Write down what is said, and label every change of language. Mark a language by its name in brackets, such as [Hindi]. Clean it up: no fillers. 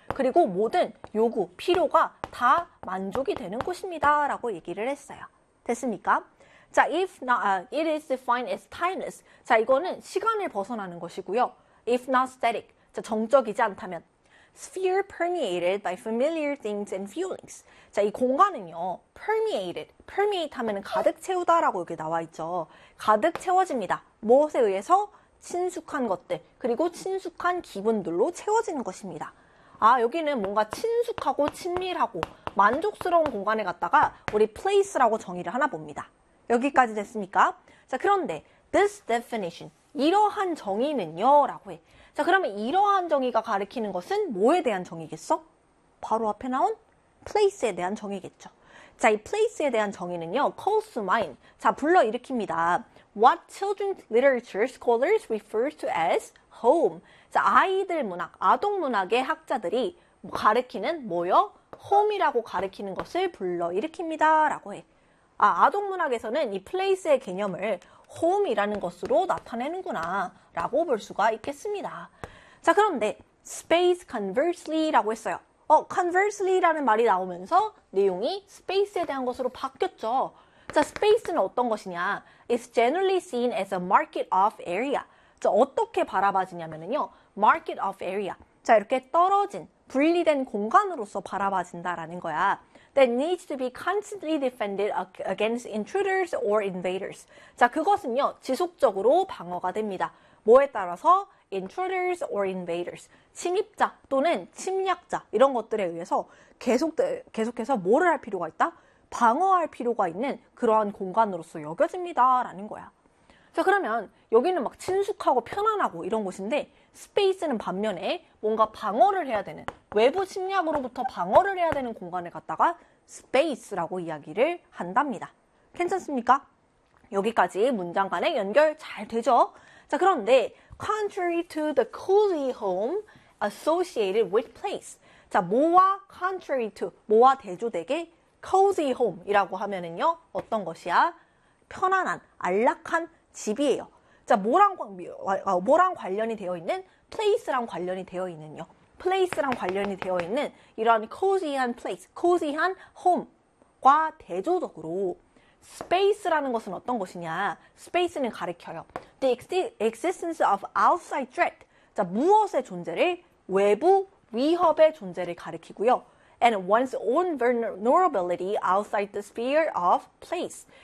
[Korean] 그리고 모든 요구, 필요가 다 만족이 되는 곳입니다. 라고 얘기를 했어요. 됐습니까? [English] 자, if not, it is defined as timeless. [Korean] 자, 이거는 시간을 벗어나는 것이고요. [English] if not static. 자, [Korean] 정적이지 않다면. [English] sphere permeated by familiar things and feelings. [Korean] 자, 이 공간은요. permeated. permeate 하면 가득 채우다라고 여기 나와 있죠. 가득 채워집니다. 무엇에 의해서? 친숙한 것들, 그리고 친숙한 기분들로 채워지는 것입니다. 아, 여기는 뭔가 친숙하고 친밀하고 만족스러운 공간에 갔다가 우리 place라고 정의를 하나 봅니다. 여기까지 됐습니까? 자, 그런데 [English] this definition, [Korean] 이러한 정의는요, 라고 해. 자, 그러면 이러한 정의가 가리키는 것은 뭐에 대한 정의겠어? 바로 앞에 나온 place에 대한 정의겠죠. 자, 이 place에 대한 정의는요, [English] calls to mind. [Korean] 자, 불러일으킵니다. [English] What children's literature scholars refer to as home. [Korean] 자, 아이들 문학, 아동 문학의 학자들이 가르키는 뭐요? home이라고 가르키는 것을 불러일으킵니다. 라고 해. 아, 아동 문학에서는 이 place의 개념을 home이라는 것으로 나타내는구나. 라고 볼 수가 있겠습니다. 자, 그런데 [English] space conversely [Korean] 라고 했어요. conversely라는 말이 나오면서 내용이 space에 대한 것으로 바뀌었죠. 자, space는 어떤 것이냐? [English] It's generally seen as a market of area. [Korean] 자, 어떻게 바라봐지냐면요. [English] market of area. [Korean] 자, 이렇게 떨어진, 분리된 공간으로서 바라봐진다라는 거야. [English] That needs to be constantly defended against intruders or invaders. [Korean] 자, 그것은요. 지속적으로 방어가 됩니다. 뭐에 따라서? [English] intruders or invaders. [Korean] 침입자 또는 침략자. 이런 것들에 의해서 계속해서 뭐를 할 필요가 있다? 방어할 필요가 있는 그러한 공간으로서 여겨집니다라는 거야. 자, 그러면 여기는 막 친숙하고 편안하고 이런 곳인데 스페이스는 반면에 뭔가 방어를 해야 되는 외부 침략으로부터 방어를 해야 되는 공간을 갖다가 스페이스라고 이야기를 한답니다. 괜찮습니까? 여기까지 문장 간의 연결 잘 되죠? [English] 자, [Korean] 그런데 [English] contrary to the cozy home associated with place. [Korean] 자, 뭐와 [English] contrary to [Korean] 뭐와 대조되게 [English] cozy home [Korean] 이라고 하면은요, 어떤 것이야? 편안한, 안락한 집이에요. 자, 뭐랑 관련이 되어 있는? place랑 관련이 되어 있는요. place랑 관련이 되어 있는 이러한 cozy한 place, cozy한 home과 대조적으로 space라는 것은 어떤 것이냐? [English] space는 [Korean] 가리켜요. [English] the existence of outside threat. [Korean] 자, 무엇의 존재를? 외부 위협의 존재를 가리키고요. [English] and one's own vulnerability outside the sphere of place.